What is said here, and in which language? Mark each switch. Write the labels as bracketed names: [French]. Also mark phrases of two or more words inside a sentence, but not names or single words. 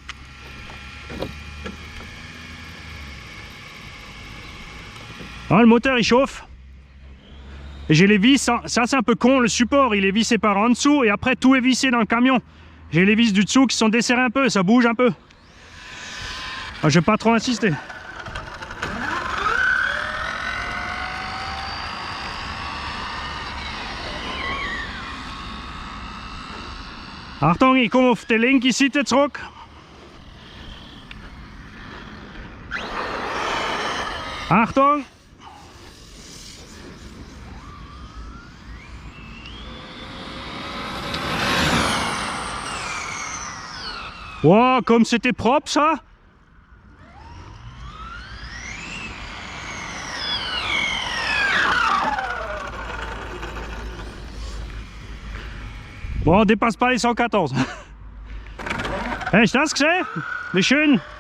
[French] Ah, le moteur il chauffe. Et j'ai les vis, ça c'est un peu con, le support il est vissé par en dessous et après tout est vissé dans le camion. J'ai les vis du dessous qui sont desserrées un peu, ça bouge un peu. Ah, je vais pas trop insister. [German] Achtung, ich komme auf die linke Seite zurück. Achtung! [French] Wow, comme c'était propre ça! Bon, on dépasse pas les 114. [German] Hey, je das gesehen? Wie schön.